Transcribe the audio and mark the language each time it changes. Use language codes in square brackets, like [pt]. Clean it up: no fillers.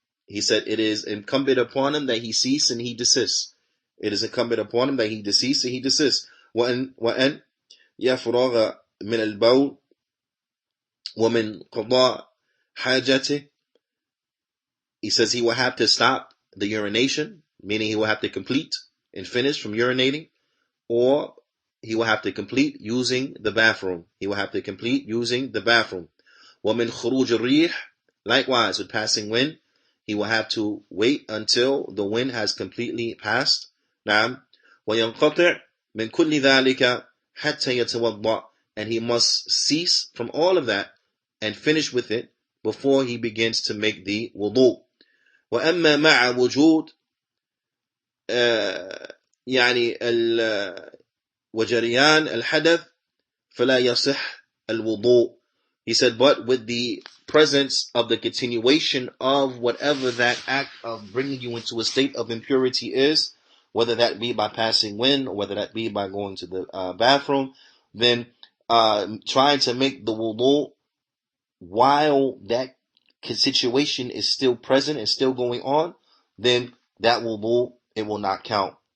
[en] He said it is incumbent upon him that he cease and he desist. It is incumbent upon him that he decease and he desists. [ar] وأن يفرغ من البول ومن قضاء حاجته. [en] He says he will have to stop the urination, meaning he will have to complete and finish from urinating, or he will have to complete using the bathroom. He will have to complete using the bathroom. [ar] وَمِنْ خُرُوجِ الرِّيحِ. [en] Likewise, with passing wind, he will have to wait until the wind has completely passed. [ar] نعم. وَيَنْقَطِعْ مِنْ كُلِّ ذَلِكَ حَتَّى يَتَوَضَّأ. [en] And he must cease from all of that and finish with it before he begins to make the wudu. [ar] وأما مع وجود يعني وجريان الحدث فلا يصح الوضوء. [en] He said, but with the presence of the continuation of whatever that act of bringing you into a state of impurity is, whether that be by passing wind or whether that be by going to the bathroom, then trying to make the wudu while that situation is still present and still going on, then that wudu, it will not count.